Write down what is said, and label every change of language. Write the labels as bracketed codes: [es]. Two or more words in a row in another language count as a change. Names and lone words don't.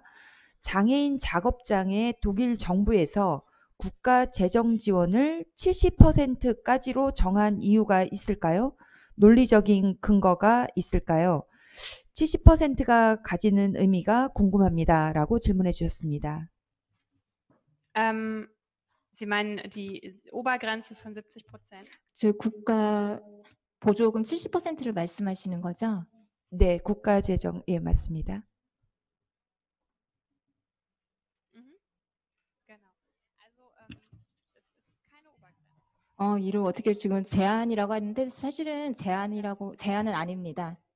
[ko] 장애인 작업장에 독일 정부에서 국가 재정 지원을 70%까지로 정한 이유가 있을까요? 논리적인 근거가 있을까요? 70%가 가지는 의미가 궁금합니다. 라고 질문해 주셨습니다. [de] Sie meinen die Obergrenze von 70%? [ko] 즉 국가 보조금 70%를 말씀하시는 거죠? 네, 국가 재정, 예, 맞습니다. 이를 어떻게 지금 제한이라고 하는데 사실은 제한은 아닙니다.